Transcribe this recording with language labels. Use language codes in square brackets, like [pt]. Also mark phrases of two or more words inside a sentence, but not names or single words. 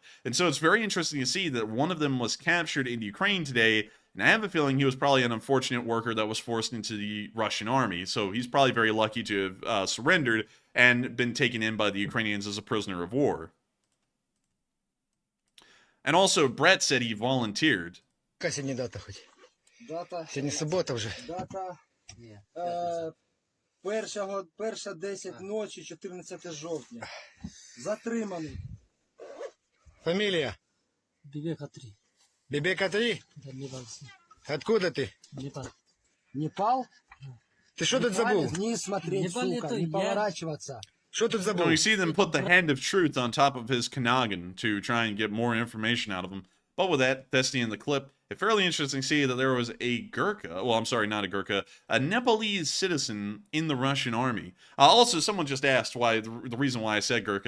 [en] And so it's very interesting to see that one of them was captured in Ukraine today. And I have a feeling he was probably an unfortunate worker that was forced into the Russian army. So he's probably very lucky to have surrendered and been taken in by the Ukrainians as a prisoner of war. And also, Brett said he volunteered. [uk] Яка сьогодні дата хоч? Дата. Сьогодні субота вже. Дата. Перша 10 ночі, 14 жовтня. Затриманий. Фамілія? Бібека 3. Бібека 3? [ru] Да, Непальцы. Откуда ти? Непал. Непал? [uk] Ти що тут забув? [ru] Вниз смотреть, Непал сука, это не я. поворачиваться. [uk] Що тут [en] No, [uk] забув? [en] you see them put the hand of truth on top of his Kanagin to try and get more information out of him. But with that, that's the end of the clip. It's fairly interesting to see that there was a Gurkha, well, I'm sorry, not a Gurkha, a Nepalese citizen in the Russian army. Also, someone just asked why, the reason why I said Gurkha.